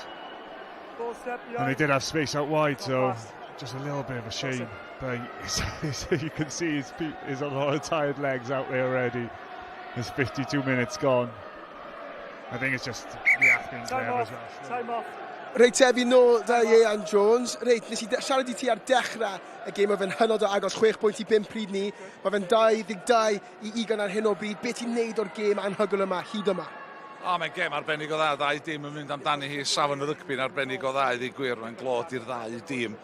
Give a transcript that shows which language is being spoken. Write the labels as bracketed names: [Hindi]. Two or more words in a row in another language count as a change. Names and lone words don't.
[English] And they did have space out wide, so just a little bit of a shame. But you can see he's on a lot of tired legs out there already. There's 52 minutes gone. I think it's just the acting there as well. Time off. [Welsh] Reit, Efi, nôl da Ian Jones. Reit, nes I siarad I ti ar dechrau y gêm o fe'n hynod o agos, 6 pwynt I 5 pryd ni. Mae fe'n 22 I 20 ar hyn o bryd. Be ti'n neud o'r gêm anhygoel yma, hyd yma? Mae'n gêm arbennig o dda, ddau dîm yn mynd amdani hi, safon y rygbi'n arbennig o dda, i gwir, mae'n glod i'r ddau dîm.